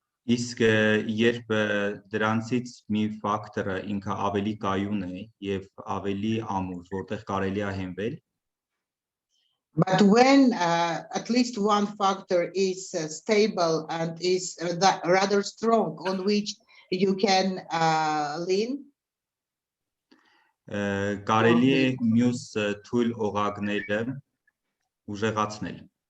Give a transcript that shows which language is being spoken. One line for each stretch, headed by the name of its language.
Armenian: Իսկ երբ դրանցից մի ֆակտորը ինքը ավելի կայուն է եւ ավելի ամուր, որտեղ կարելի է հենվել,
English: but when at least one factor is stable and is rather strong on which you can lean,
Armenian: կարելի է մյուս թույլ օղակները ուժեղացնել։